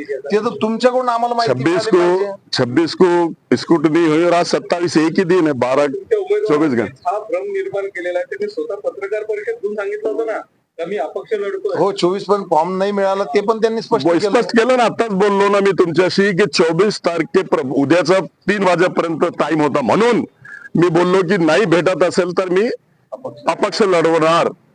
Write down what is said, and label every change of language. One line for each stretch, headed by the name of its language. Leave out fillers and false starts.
Marathi: ते तर तुमच्याकडून आम्हाला माहिती
Hindi: 26 को स्कूटनी हुई और आज 27 एक ही दिन है, 12-24 घंटे
Marathi: हा भ्रम निर्माण केलेला आहे. त्यांनी स्वतः पत्रकार परिषद घेऊन सांगितलं होतं ना, मी अपक्ष लढतो. हो, 24 पण फॉर्म नाही मिळाला ते पण त्यांनी स्पष्ट केलं ना. आताच बोललो ना मी तुमच्याशी की 24 तारखे उद्याचा 3 वाजेपर्यंत टाइम होता, म्हणून मी बोललो की नाही भेटत असेल तर मी अपक्ष लढवणार.